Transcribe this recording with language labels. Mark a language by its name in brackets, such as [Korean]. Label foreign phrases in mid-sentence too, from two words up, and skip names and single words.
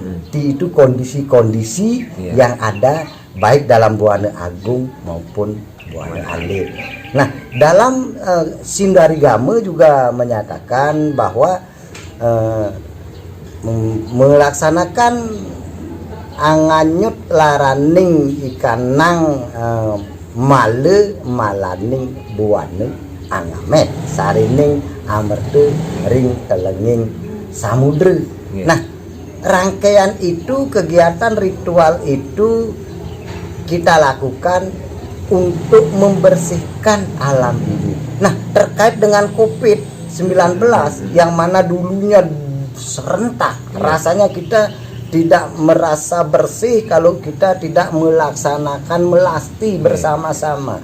[Indonesian] Itu kondisi-kondisi yang ada baik dalam Buana Agung maupun Buana Alit. Nah, dalam Sindarigama juga menyatakan bahwa melaksanakan [Kawi] anganyut laraning ikanang male malaning buane angamet sarining amerte ring telenging samudra. [Indonesian] Nah, rangkaian itu, kegiatan ritual itu kita lakukan untuk membersihkan alam ini. Nah, terkait dengan COVID-19 yang mana dulunya serentak, rasanya kita tidak merasa bersih kalau kita tidak melaksanakan melasti bersama-sama.